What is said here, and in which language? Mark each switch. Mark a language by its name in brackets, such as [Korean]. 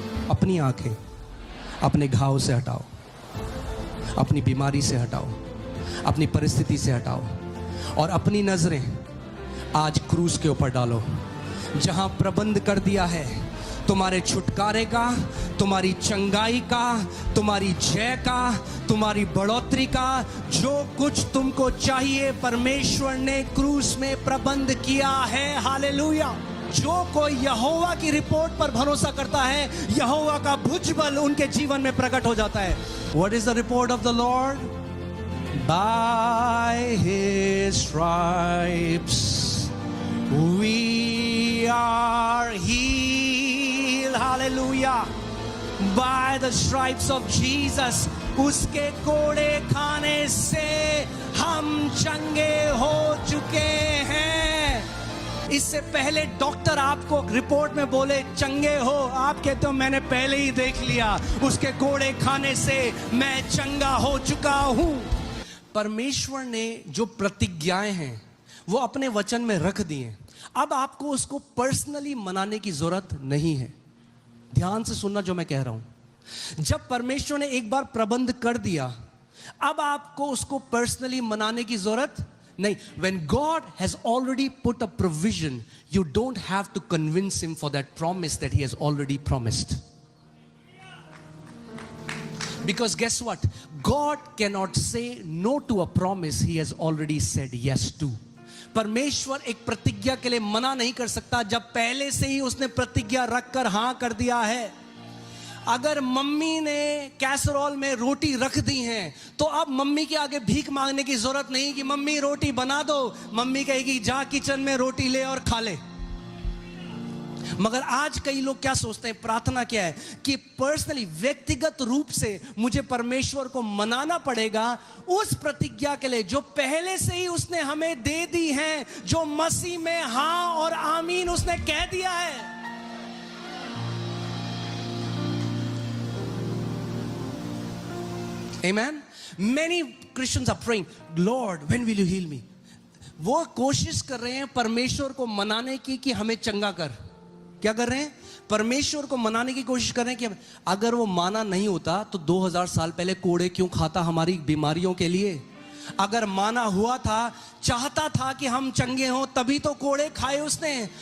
[Hindi] अपनी आंखें अपने घाव से हटाओ, अपनी बीमारी से हटाओ, अपनी परिस्थिति से हटाओ और अपनी नजरें आज क्रूस के ऊपर डालो, जहां प्रबंध कर दिया है तुम्हारे छुटकारे का, तुम्हारी चंगाई का, तुम्हारी जय का, तुम्हारी बढ़ोतरी का। जो कुछ तुमको चाहिए परमेश्वर ने क्रूस में प्रबंध किया है। हालेलुया। जो कोई यहोवा की रिपोर्ट पर भरोसा करता है, यहोवा का भुजबल उनके जीवन में प्रकट हो जाता है। [English] What is the report of the Lord? By his stripes we are healed. Hallelujah. By the stripes of Jesus, [Hindi] उसके कोड़े खाने से हम चंगे हो चुके हैं। इससे पहले डॉक्टर आपको रिपोर्ट में बोले चंगे हो, आप कहते हो मैंने पहले ही देख लिया, उसके कोड़े खाने से मैं चंगा हो चुका हूं। परमेश्वर ने जो प्रतिज्ञाएं हैं वो अपने वचन में रख दी हैं। अब आपको उसको पर्सनली मनाने की जरूरत नहीं है। ध्यान से सुनना जो मैं कह रहा हूं। जब परमेश्वर ने एक बार प्रबंध कर दिया, अब आपको उसको पर्सनली मनाने की जरूरत नहीं। [English] When God has already put a provision, you don't have to convince him for that promise that he has already promised. Because guess what? God cannot say no to a promise he has already said yes to. [Hindi] परमेश्वर एक प्रतिज्ञा के लिए मना नहीं कर सकता जब पहले से ही उसने प्रतिज्ञा रखकर हां कर दिया है। अगर मम्मी ने कैसरोल में रोटी रख दी है तो अब मम्मी के आगे भीख मांगने की जरूरत नहीं कि मम्मी रोटी बना दो। मम्मी कहेगी जा किचन में रोटी ले और खा ले। मगर आज कई लोग क्या सोचते हैं, प्रार्थना क्या है कि पर्सनली व्यक्तिगत रूप से मुझे परमेश्वर को मनाना पड़ेगा उस प्रतिज्ञा के लिए जो पहले से ही उसने हमें दे दी है, जो मसीह में हां और आमीन उसने कह दिया है। [English] Amen. Many Christians are praying, Lord, when will you heal me? [Hindi] वो कोशिश कर रहे हैं परमेश्वर को मनाने की कि हमें चंगा कर। क्या कर रहे हैं? परमेश्वर को मनाने की कोशिश कर रहे हैं कि अगर वो माना नहीं होता तो 2000 साल पहले कोड़े क्यों खाता हमारी बीमारियों के लिए? अगर माना हुआ था, चाहता था कि हम चंगे हों, तभी तो कोड़े खाए उसने।